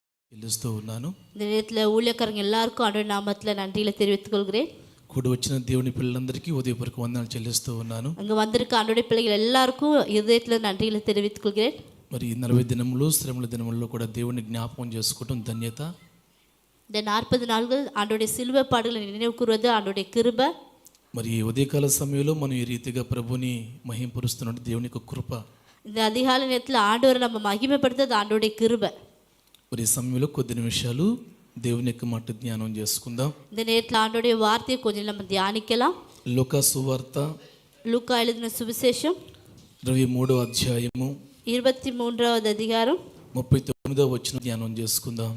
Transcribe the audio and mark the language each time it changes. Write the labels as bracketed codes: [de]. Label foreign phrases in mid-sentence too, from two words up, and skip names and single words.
[te] చెల్లిస్తూ ఉన్నాను. [ta] இந்த நேரத்தில் ஊழியக்காரங்க எல்லாருக்கும் ஆண்டவர் நாமத்தில் நன்றிகளை தெரிவித்துக் கொள்கிறேன். [te] కూడి వచ్చిన దేవుని పిల్లలందరికీ ఉదయపూర్వక వందనాలు చెల్లిస్తూ ఉన్నాను. [ta] அங்கே வந்திருக்க ஆண்டோடைய பிள்ளைகள் எல்லாருக்கும் இதயத்தில் நன்றிகளை தெரிவித்துக் கொள்கிறேன். [te] మరి ఈ 40 దినములు శ్రమల దినముల్లో కూడా దేవుని జ్ఞాపకం చేసుకోవటం ధన్యత. [ta] இந்த 40 நாட்கள் ஆண்டோடைய சிலுவை பாடுகளை நினைவு கூறுவது ஆண்டோடைய கிருபை. [te] మరి ఈ ఉదయకాల సమయంలో మనం ఈ రీతిగా ప్రభుని మహింపరుస్తున్నట్టు దేవుని యొక్క కృప. [ta] இந்த அதிகாலை நேரத்தில் ஆண்டவரை நம்ம மகிமைப்படுத்துறது ஆண்டோடைய கிருபை. [te] మరి ఈ సమయంలో కొద్ది నిమిషాలు దేవుని యొక్క మాట ధ్యానం చేసుకుందాం. [ta] இந்த நேரத்தில் ஆண்டோடைய வார்த்தையை கொஞ்சம் நம்ம தியானிக்கலாம். [te] లూకా సువార్త [ta] லூக்கா எழுதின சுவிசேஷம் [te] 23వ అధ్యాయము [ta] 23வது அதிகாரம் [te] 39వ వచనం ధ్యానం చేసుకుందాం.